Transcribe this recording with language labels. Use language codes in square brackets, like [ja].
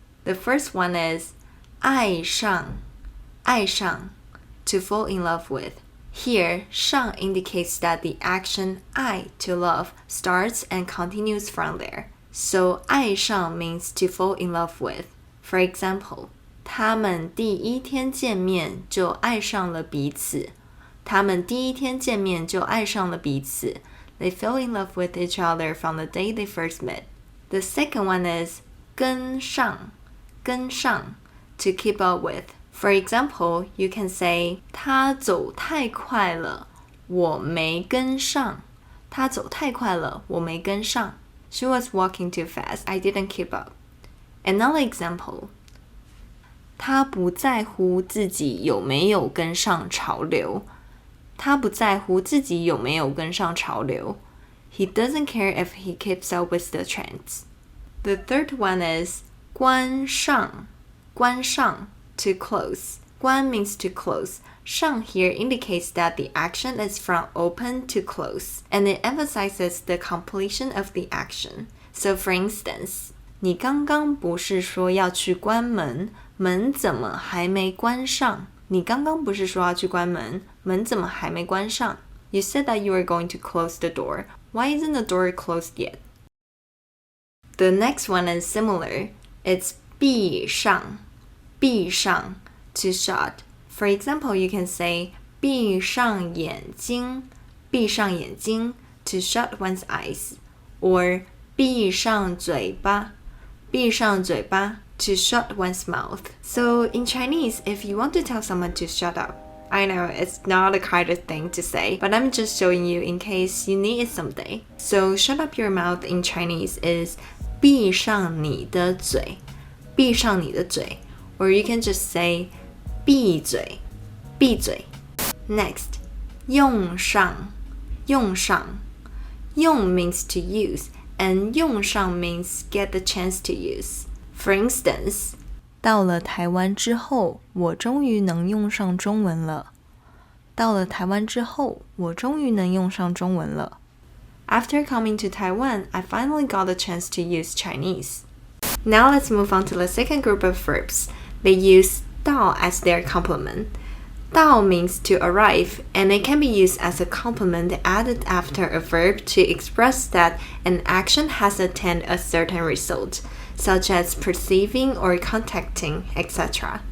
[en] The first one is 爱上, 爱上, to fall in love with. Here, 上 indicates that the action 爱 to love starts and continues from there. So 爱上 means to fall in love with. For example, [zh] 他们第一天见面就爱上了彼此。他们第一天见面就爱上了彼此。 [en] They fell in love with each other from the day they first met. The second one is 跟上, 跟上, to keep up with. For example, you can say [zh] 他走太快了，我没跟上。他走太快了，我没跟上。 [en] She was walking too fast. I didn't keep up. Another example. [zh] 他不在乎自己有没有跟上潮流。他不在乎自己有没有跟上潮流。 [en] He doesn't care if he keeps up with the trends. The third one is 关上, 关上, to close. 关 means to close. 上 here indicates that the action is from open to close, and it emphasizes the completion of the action. So for instance, [zh] 你刚刚不是说要去关门，门怎么还没关上？你刚刚不是说要去关门，门怎么还没关上？ [en] You said that you were going to close the door. Why isn't the door closed yet? The next one is similar. It's 闭上, 闭上, to shut. For example, you can say [zh] 闭上眼睛, 闭上眼睛, [en] to shut one's eyes. Or [zh] 闭上嘴巴, 闭上嘴巴, [en] to shut one's mouth. So in Chinese, if you want to tell someone to shut up, I know it's not a kind of thing to say, but I'm just showing you in case you need it someday. So shut up your mouth in Chinese is [zh] 闭上你的嘴, 闭上你的嘴. [en] Or you can just say 闭嘴, 闭嘴. Next, 用上, 用上. 用 means to use, and 用上 means get the chance to use. For instance, [zh] 到了台湾之后，我终于能用上中文了。到了台湾之后，我终于能用上中文了。 [en] After coming to Taiwan, I finally got a chance to use Chinese. Now let's move on to the second group of verbs. They use 到 as their complement. 到 means to arrive, and it can be used as a complement added after a verb to express that an action has attained a certain result, such as perceiving or contacting, etc.